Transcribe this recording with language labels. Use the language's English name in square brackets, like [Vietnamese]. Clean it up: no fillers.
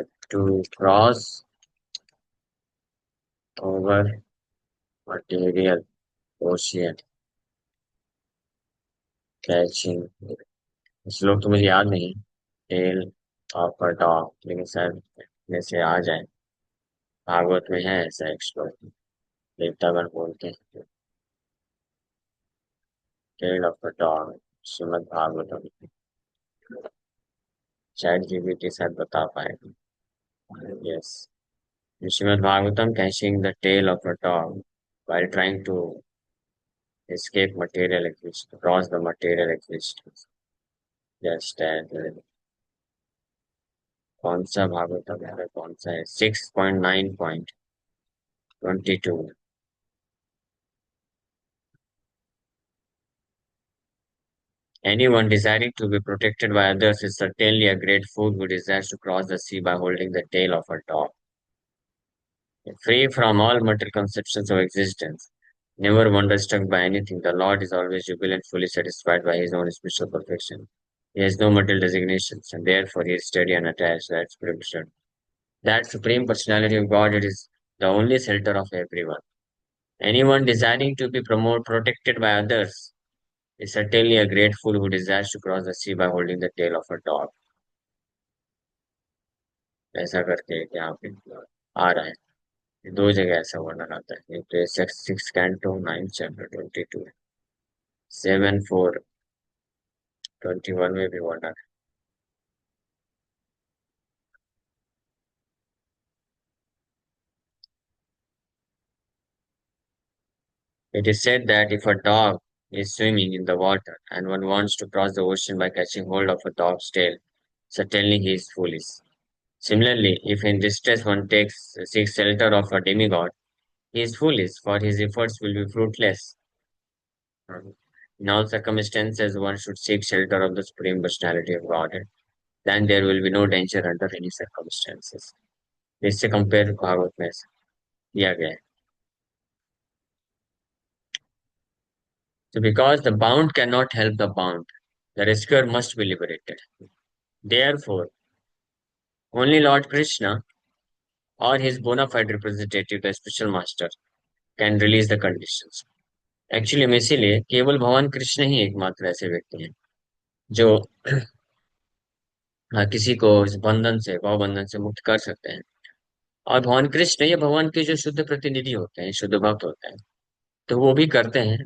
[English] to cross over material ocean catching, [Hindi] श्लोक तो मुझे याद नहीं, [English] tail of a dog, [Hindi] लेकिन शायद में से आ जाए। भागवत में है ऐसा एक श्लोक, देवतागण बोलते हैं, [English] tail of a dog, [Hindi] Shrimad Bhagavatam. Chat GPT शायद बता पाएगा। [English] Yes. Srimad Bhagavatam catching the tail of a dog while trying to escape material existence, cross the material existence. [Hindi] Just कौन सा भागवतम है, कौन सा है? 6.9.22। [English] Anyone desiring to be protected by others is certainly a great fool who desires to cross the sea by holding the tail of a dog. Free from all material conceptions of existence, never wonderstruck by anything, the Lord is always jubilant, fully satisfied by his own spiritual perfection. He has no material designations, and therefore he is steady and attached to that scripture. That supreme personality of God it is the only shelter of everyone. Anyone desiring to be promoted, protected by others is certainly a great fool who desires to cross the sea by holding the tail of a dog. [Hindi] ऐसा करके एक यहाँ पे आ रहा है। दो जगह ऐसा वर्णन आता है, एक तो [English] six canto 9 chapter 22, [Hindi] 7:4-21 में भी वर्णन है। [English] It is said that if a dog is swimming in the water and one wants to cross the ocean by catching hold of a dog's tail, certainly he is foolish. Similarly, if in distress one seeks shelter of a demigod, he is foolish, for his efforts will be fruitless. In all circumstances, one should seek shelter of the Supreme Personality of Godhead. Then there will be no danger under any circumstances. [Hindi] इससे compare Bhagavat में दिया गया है। [English] So because the bound cannot help the bound, the rescuer must be liberated. Therefore, only Lord Krishna or his bona fide representative, the special master, can release the conditions. [Hindi] Actually में इसीलिए केवल भगवान कृष्ण ही एकमात्र ऐसे व्यक्ति हैं जो किसी को इस बंधन से भाव बंधन से मुक्त कर सकते हैं। और भगवान कृष्ण ये भगवान के जो शुद्ध प्रतिनिधि होते हैं, शुद्ध भक्त होते हैं, तो वो भी करते हैं।